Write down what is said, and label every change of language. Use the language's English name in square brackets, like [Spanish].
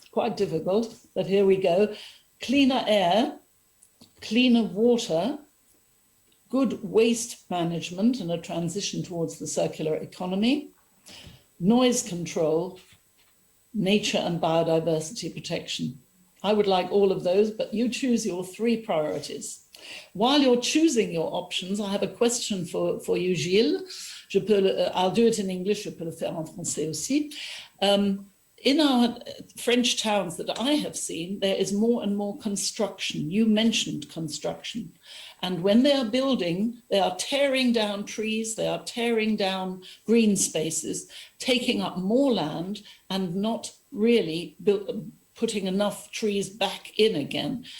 [English] Quite difficult, but here we go. Cleaner air, cleaner water, good waste management and a transition towards the circular economy, noise control, nature and biodiversity protection. I would like all of those, but you choose your 3 priorities. While you're choosing your options, I have a question for you, Gilles. I'll do it in English, [French] je peux le faire en français aussi. [English] In our French towns that I have seen, there is more and more construction. You mentioned construction. And when they are building, they are tearing down trees, they are tearing down green spaces, taking up more land and not really putting enough trees back in again.